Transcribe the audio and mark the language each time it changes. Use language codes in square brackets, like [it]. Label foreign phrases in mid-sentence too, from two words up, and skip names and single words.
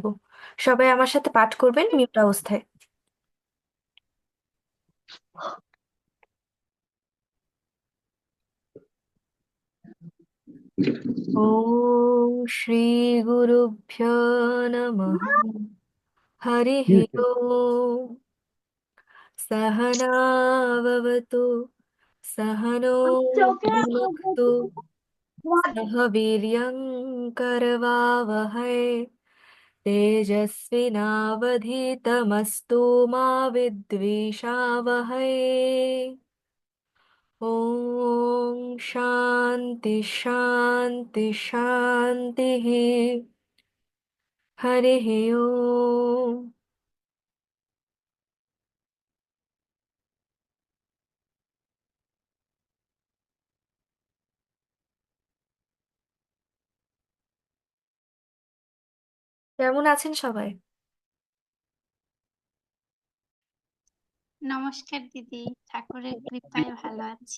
[bn] সবাই আমার সাথে পাঠ করবেন মিউট অবস্থায়। [sa] ওম শ্রী গুরুভ্যো নমঃ। হরিঃ ওম। सहनाववतु सहनो भुनक्तु सह वीर्यं करवावहै तेजस्विनावधीतमस्तु मा विद्विषावहै। ॐ शान्ति शान्ति शान्तिः। हरिः ओम्। [bn] কেমন আছেন সবাই? নমস্কার দিদি, ঠাকুরের কৃপায় ভালো আছি।